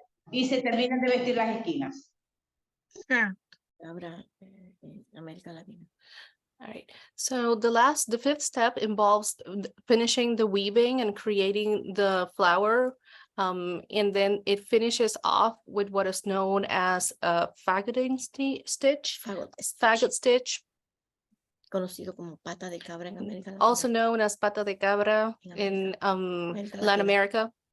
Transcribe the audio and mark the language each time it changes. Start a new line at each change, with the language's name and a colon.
Spanish: Y se terminan de vestir las esquinas. Certo. Cabra en América Latina.
English: All right. So the fifth step involves finishing the weaving and creating the flower. And then it finishes off with what is known as a faggoting stitch. Faggot stitch.
Spanish: Conocido como pata de cabra en América Latina.
English: Also known as pata de cabra in Latin America.